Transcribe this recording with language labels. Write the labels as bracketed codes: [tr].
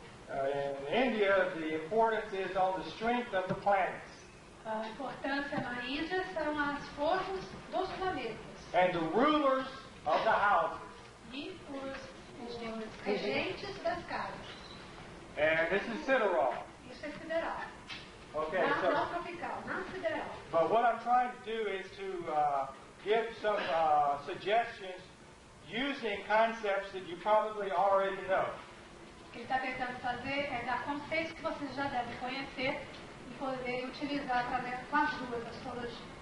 [en] In India, the importance is on the strength of the planets. [pt] A importância na Índia são as forças dos planetas. [en] And the rulers of the houses. [pt] E os regentes das casas. [en] And this is sidereal. [pt] Isso é sideral. [en] Okay, [pt] Não tropical, não sideral. [en] but what I'm trying to do is to give some suggestions using concepts that you probably already know. [pt] O que ele está tentando fazer é dar conceitos que vocês já devem conhecer e poder utilizar através das duas astrologias.